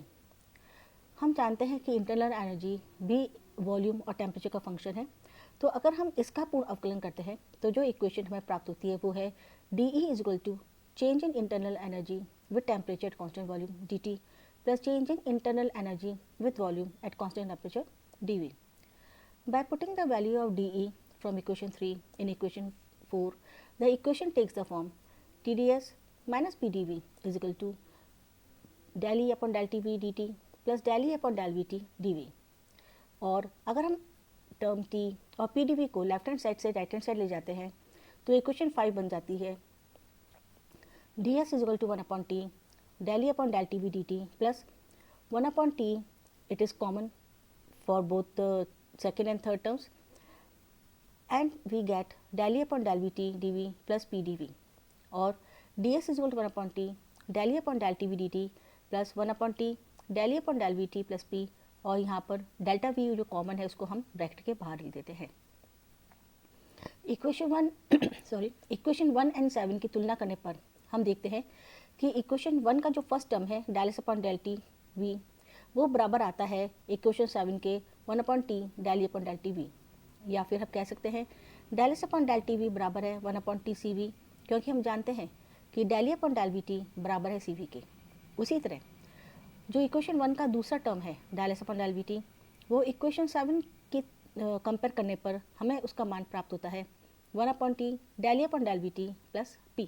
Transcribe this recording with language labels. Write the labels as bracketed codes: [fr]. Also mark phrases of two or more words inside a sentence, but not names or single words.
[hi] हम जानते हैं कि [en] internal energy [hi] भी वॉल्यूम और टेम्परेचर का फंक्शन है, तो अगर हम इसका पूर्ण अवकलन करते हैं तो जो इक्वेशन हमें प्राप्त होती है वो है [en] DE is equal to change in internal energy with temperature at constant volume dt plus change in internal energy with volume at constant temperature dV. By putting the value of dE from equation 3 in equation 4, the equation takes the form TdS minus PdV is equal to del E upon del TV dt plus del E upon del VT dV। [hi] और अगर हम टर्म T और PdV को [en] left hand side [hi] से [en] right hand side [hi] ले जाते हैं तो इक्वेशन 5 बन जाती है [en] ds is equal to 1 upon T del E upon del TV dt plus 1 upon T, it is common for both the second and third terms, and we get del E upon del VT dV plus PdV। [hi] और [en] ds is equal to 1 upon T del E upon del TV dt plus 1 upon T del E upon del VT plus P, [hi] और यहाँ पर डेल्टा V जो कॉमन है उसको हम ब्रैकेट के बाहर लिख देते हैं। [en] equation 1 and 7 [hi] की तुलना करने पर हम देखते हैं कि इक्वेशन 1 का जो [en] first term [hi] है [en] del S upon del T V [hi] वो बराबर आता है इक्वेशन 7 के [en] 1 upon T del upon del T V, [hi] या फिर हम कह सकते हैं [en] del S upon del T V [hi] बराबर है [en] 1 upon T C V, [hi] क्योंकि हम जानते हैं कि [en] del upon del V T [hi] बराबर है [en] C V [hi] के। उसी तरह जो इक्वेशन 1 का दूसरा टर्म है [en] del S upon del V T [hi] वो इक्वेशन 7 की कंपेयर करने पर हमें उसका मान प्राप्त होता है [en] 1 upon T del upon del V T plus P.